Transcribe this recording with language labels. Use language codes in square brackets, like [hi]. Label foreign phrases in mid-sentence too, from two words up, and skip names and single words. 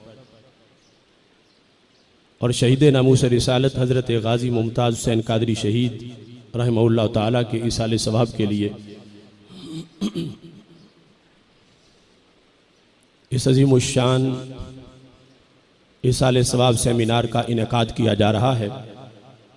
[ur] اور شہید ناموس رسالت حضرت غازی ممتاز حسین قادری شہید رحمہ اللہ تعالیٰ کے ایصال ثواب کے لیے اس عظیم شان ایصال ثواب سیمینار کا انعقاد کیا جا رہا ہے.